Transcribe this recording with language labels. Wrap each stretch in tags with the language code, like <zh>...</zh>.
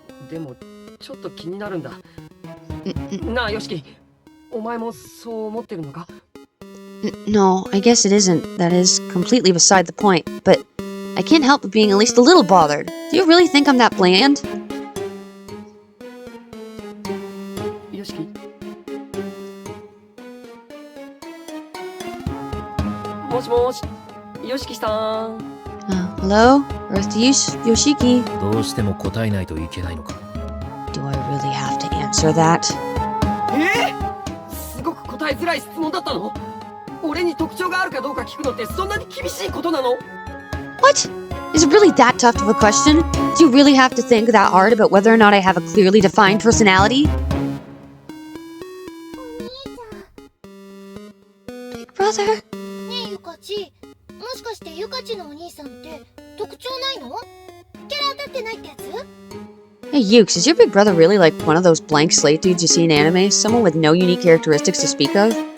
<ja>でもちょっと気になるんだ。なあよしき、お前もそう思ってるのか?</ja> <en>No, I guess it isn't. That is completely beside the point. But I can't help but being at least a little bothered. Do you really think I'm that bland?</en> <ja>よしき。もしもし、よしきさん。</ja> <en>Hello? Earth to Yoshiki.</en> <ja>どうしても答えないといけないのか。</ja> <en>Do I really have to answer that?</en> <ja>すごく答えづらい質問だったの？俺に特徴があるかどうか聞くのってそんなに厳しいことなの？</ja> <en>What? Is it really that tough of a question? Do you really have to think that hard about whether or not I have a clearly defined personality? Big brother?</en> <ja>ねえゆかち、もしかしてゆかちのお兄さんって特徴ないの？キャラ当たってないってやつ？</ja> <en>Hey Yukes, is your big brother really like one of those blank slate dudes you see in anime? Someone with no unique characteristics to speak of?</en>